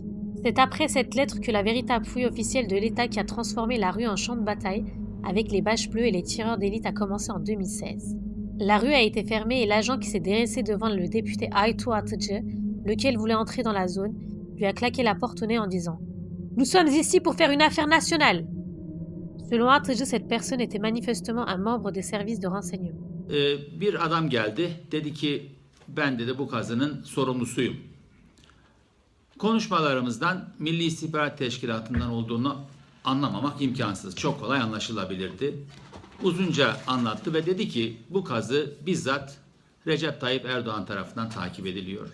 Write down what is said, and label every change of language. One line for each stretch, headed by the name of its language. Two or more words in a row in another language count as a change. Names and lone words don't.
French: C'est après cette lettre que la véritable fouille officielle de l'État qui a transformé la rue en champ de bataille avec les bâches bleues et les tireurs d'élite a commencé en 2016. La rue a été fermée et l'agent qui s'est dressé devant le député Aytu Atıcı, lequel voulait entrer dans la zone, lui a claqué la porte au nez en disant « Nous sommes ici pour faire une affaire nationale !» Selon Atıcı, cette personne était manifestement un membre des services de renseignement.
Turkish: Bir adam geldi, dedi ki ben dedi bu kazının sorumlusuyum. Konuşmalarımızdan Milli İstihbarat Teşkilatı'ndan olduğunu anlamamak imkansız. Çok kolay anlaşılabilirdi. Uzunca anlattı ve dedi ki bu kazı bizzat Recep Tayyip Erdoğan tarafından takip ediliyor.